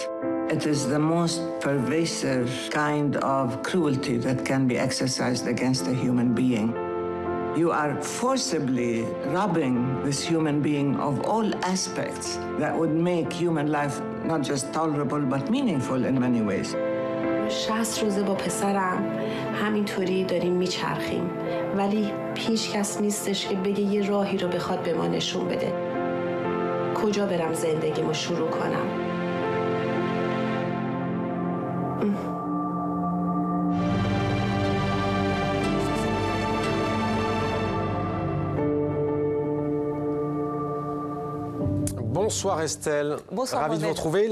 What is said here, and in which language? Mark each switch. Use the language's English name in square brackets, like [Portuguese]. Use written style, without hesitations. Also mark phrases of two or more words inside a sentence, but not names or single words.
[English] It is the most pervasive kind of cruelty that can be exercised against a human being. You are forcibly robbing this human being of all aspects that would make human life not just tolerable but meaningful in many ways. [Persian] 60 روزه با پسرم همینطوری داریم میچرخیم ولی هیچ کس نیستش که بگه یه راهی رو بخواد به ما نشون بده. کجا برم زندگیمو شروع کنم؟ [French] Bonsoir Estelle, Bonsoir, ravi de vous retrouver.